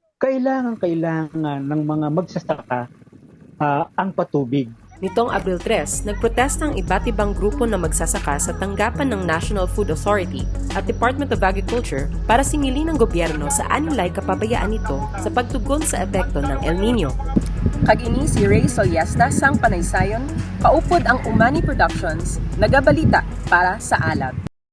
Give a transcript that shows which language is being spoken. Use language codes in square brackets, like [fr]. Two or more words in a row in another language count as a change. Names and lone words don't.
[tl] Kailangan ng mga magsasaka ang patubig. Nitong Abril 3, nagprotesta ang iba't ibang grupo na magsasaka sa tanggapan ng National Food Authority at Department of Agriculture para singilin ng gobyerno sa anilay kapabayaan nito sa pagtugon sa epekto ng El Nino. [hil] Kag-ini si Ray Solyesta sang Panaysayon, kaupod ang Umani Productions, nagabalita para sa Alab.